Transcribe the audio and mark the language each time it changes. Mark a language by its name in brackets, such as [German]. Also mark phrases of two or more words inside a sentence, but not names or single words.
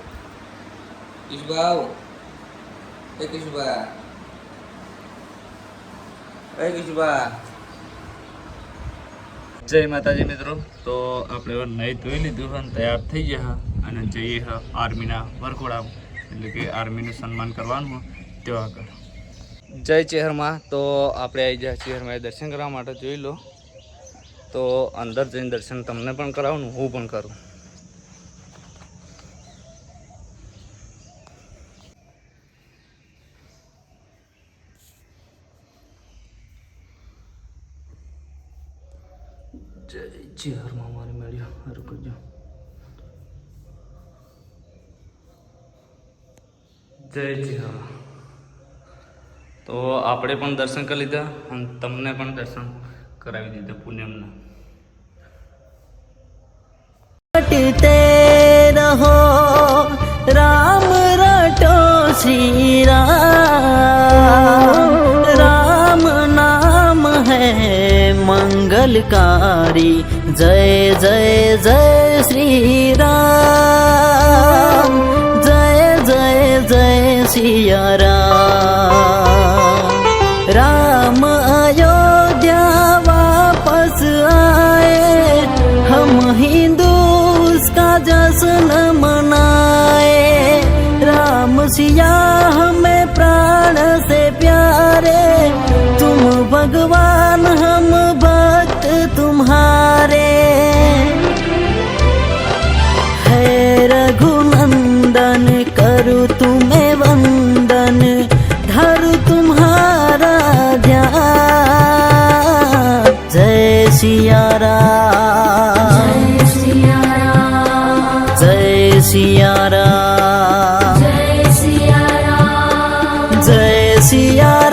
[Gujarati] કિશુભા આવો, એ કિશુભા, એ કિશુભા। જય માતાજી મિત્રો। તો આપણે નહીં ધોઈ લીધું અને તૈયાર થઈ ગયા અને જઈએ આર્મીના વરઘોડામાં, એટલે કે આર્મીનું સન્માન કરવાનું તેવા કર। જય ચેહરમા। तो આપણે આવી જાય ચેહરમાં દર્શન કરવા માટે જોઈ લો। તો અંદર જઈને દર્શન તમને પણ કરાવું, હું પણ કરું। જય ચેહરમાં મારી મળ્યો હર કરજો। જય ચેહરમાં। तो આપણે પણ દર્શન કરી લીધા અને તમને પણ દર્શન કરાવી દીધા પૂનમના। [Hindi] रटते रहो राम रटो श्री राम, राम नाम है मंगलकारी। जय जय जय श्री राम, जय जय जय सिया राम। राम अयोध्या वापस आए, हम हिंदू उसका जश्न मनाए। राम सिया हमें प्राण से प्यारे, तुम भगवान हम भक्त तुम्हारे। है रघुनंदन करूँ तुम्हें वंदन, धरू तुम्हारा ध्यान। जय सिया राम, जय सिया राम, जय सिया राम, जय सिया